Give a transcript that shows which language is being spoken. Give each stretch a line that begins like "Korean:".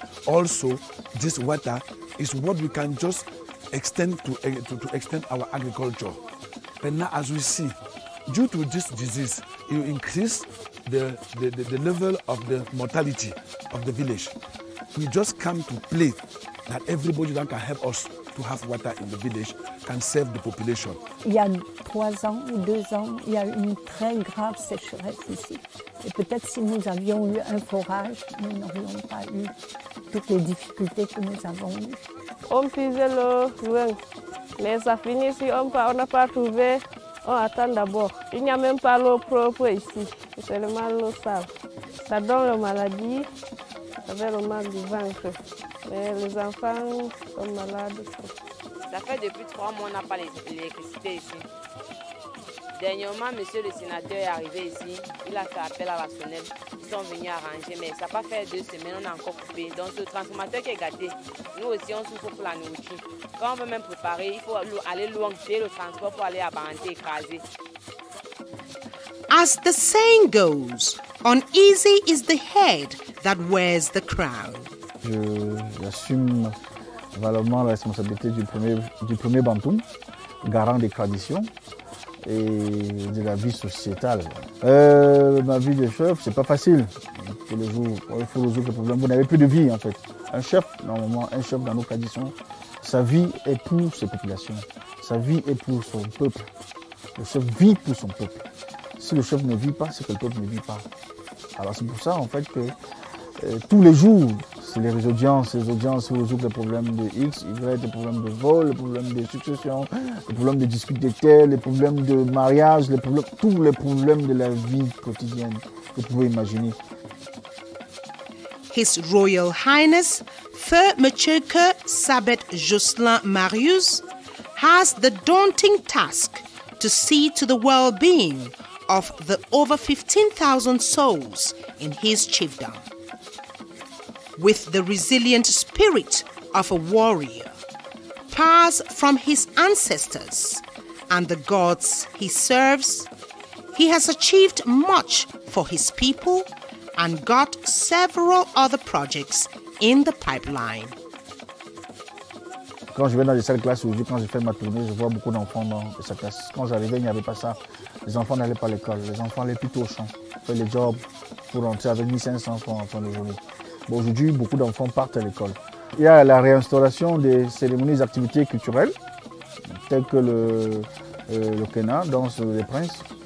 English: Also, this water is what we can just extend to extend our agriculture. But now, as we see, due to this disease, it will increase the level of the mortality of the village. We just come to play that everybody that can help us to have water in the village can save the population.
French: Il y a 3 ans ou 2 ans, il y a une très grave sécheresse ici. Et peut-être si nous avions eu un forage, nous n'aurions pas eu toutes les difficultés que nous avons eues. On puisait l'eau loin, mais ça finit ici, on n'a pas trouvé, on attend d'abord. Il n'y a même pas l'eau propre ici, c'est seulement l'eau sale. Ça donne la maladie, ça fait le mal du ventre. Mais les enfants sont malades. Ça fait depuis 3 mois qu'on n'a pas l'électricité ici. Dernièrement, monsieur le sénateur est arrivé ici, il a fait appel à la sonnelle. Ils sont venus arranger, mais ça n'a pas fait 2 semaines, on a encore coupé. Donc ce transformateur qui est gâté, nous aussi on souffre pour la nourriture. Quand on veut même préparer, il faut aller loin, payer le transport pour aller à Banté écraser.
English: As the saying goes, uneasy is the head that wears the crown.
French: J'assume valablement la responsabilité du premier Bantoum, garant des traditions et de la vie sociétale. Ma vie de chef, c'est pas facile. Tous les jours, il faut résoudre le problème. Vous n'avez plus de vie en fait. Un chef, normalement, un chef dans nos traditions, sa vie est pour ses populations. Sa vie est pour son peuple. Le chef vit pour son peuple. Si le chef ne vit pas, c'est que le peuple ne vit pas. Alors c'est pour ça en fait que tous les jours, c'est les audiences qui résolvent les problèmes de X, Y, les problèmes de vol, les problèmes de succession, les problèmes de dispute de terre, les problèmes de mariage, tous les problèmes de la vie quotidienne que vous pouvez imaginer.
English: His Royal Highness, Feu Mtcheke Sabet Jocelyn Marius, has the daunting task to see to the well-being of the over 15,000 souls in his chiefdom. With the resilient spirit of a warrior, powers from his ancestors, and the gods he serves, he has achieved much for his people and got several other projects in the pipeline.
French: Quand je vais dans les salles de classe aujourd'hui, quand je fais ma tournée, je vois beaucoup d'enfants dans cette classe. Quand j'arrivais, il n'y avait pas ça. Les enfants n'allaient pas à l'école. Les enfants allaient plutôt au champ, faire les jobs pour rentrer avec 1500 francs en fin de journée. Bon, aujourd'hui, beaucoup d'enfants partent à l'école. Il y a la réinstauration des cérémonies et des activités culturelles, telles que le Kena, Danse des Princes.